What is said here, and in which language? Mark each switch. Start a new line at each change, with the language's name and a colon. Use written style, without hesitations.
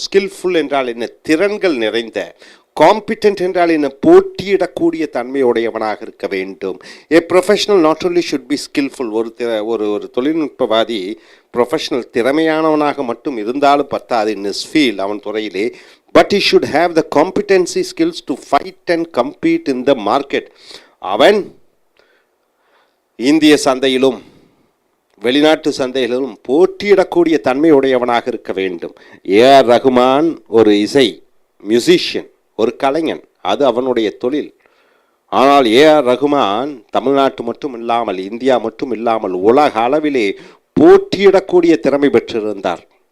Tamil: Skilful என்றால் என்ன? திறன்கள் நிறைந்த. காம்பிடென்ட் என்றால் என்ன? போட்டியிடக்கூடிய தன்மையுடையவனாக இருக்க வேண்டும்.
English: A professional not only should be skillful.
Tamil: ஒரு தொழில்நுட்பவாதி ப்ரொஃபஷனல் திறமையானவனாக மட்டும் இருந்தாலும் பத்தாது
English: in his field,
Tamil: அவன் துறையிலே.
English: But he should have the competency skills to fight and compete in the market.
Tamil: அவன் இந்திய சந்தையிலும் வெளிநாட்டு சந்தையிலும் போட்டியிடக்கூடிய தன்மையுடையவனாக இருக்க வேண்டும். ஏஆர் ரகுமான் ஒரு இசை மியூசிஷியன், ஒரு கலைஞன், அது அவனுடைய தொழில். ஆனால் ஏஆர் ரகுமான் தமிழ்நாட்டு மட்டும் இல்லாமல், இந்தியா மட்டும் இல்லாமல் உலக அளவிலே போட்டியிடக்கூடிய திறமை பெற்றிருந்தார்.